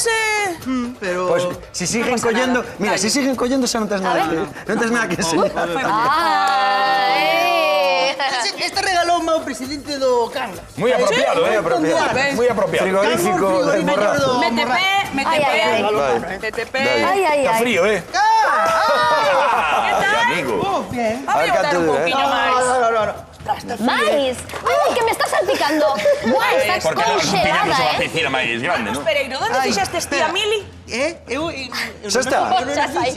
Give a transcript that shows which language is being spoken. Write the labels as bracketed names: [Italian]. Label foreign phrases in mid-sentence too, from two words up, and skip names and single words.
[Spanish] pero... Pues, si siguen collendo, mira, si siguen collendo [Galician] xa non tes nada que... Non tes nada que enseñar. Ay. Este regalou o presidente do Cangas. Moi apropiado, Moi apropiado. Moi apropiado. Frigorífico de morrazo. Mete pé, mete Ay, ay, ay. pé. Mete pé. Ay, ay, Está ay. frío, [Spanish] ¿Qué tal? [Galician] amigo. [Spanish] Bien. [Galician] A ver, botar un dura, poquinho máis. No. Mais. [Spanish] Ay, que me está salpicando. [Galician] Guau, está Porque pillamos congelada, a eh. piscina máis grande, Marcos non? Pereiro, onde Ay, fixestes ti a espera. Mili? Eu Xa está. Xa sai.